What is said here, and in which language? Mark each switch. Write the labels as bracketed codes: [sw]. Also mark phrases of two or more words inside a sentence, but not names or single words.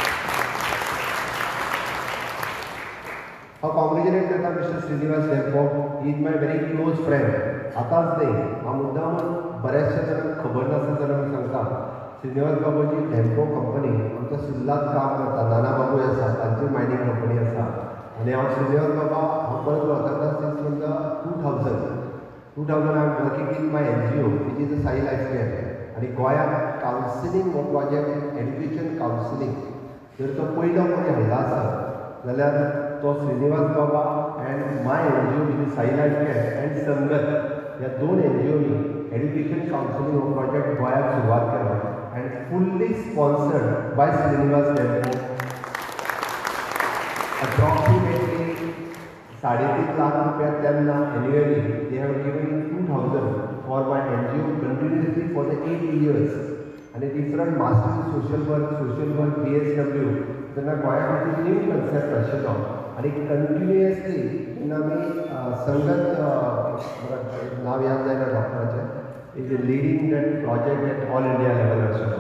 [kok] हांव कॉंग्रॅच्युलेट करता मिस्टर श्रीनिवास डेंपो. [en] he is my very close friend. [kok] आतांच न्ही हांव मुद्दामून बऱ्याचशा जाणांक खबर नासता जाल्यार हांव सांगता श्रीनिवास बाबूजी डेंपो कंपनी आमच्या सुल्लात काम करता. नाना बाबूय आसा तांची मायनींग कंपनी आसा आनी हांव श्रीनिवास बाबा हांव परत वळखता [en] since from the 2000 I am working in my NGO which is a Sai Life Care [kok] आनी गोंयांत कावन्सिलींग हो [en] project education counselling [kok] जर तो पयलो कोणी हाडला आसत जाल्यार तो श्रीनिवास बाबा [en] and my NGO which is Sai Life Care and Sangat [kok] ह्या 2 NGOनी [en] education counselling [kok] हो प्रोजेक्ट गोंयांत सुरवात केला [en] and fully sponsored by Shrinivas Dempo. approximately 3.5 lakh rupaya tenna annually they have given in 2000 for my NGO continuously for the 8 years aani different master in social work BSW [kok] तेन्ना गोंया खातीर [en] new concept [kok] आशिल्लो आनी कंटिन्युअसली जेन्ना आमी संगत नांव याद जायना डॉक्टराचें [en] is leading that project at all India level आशिल्लो.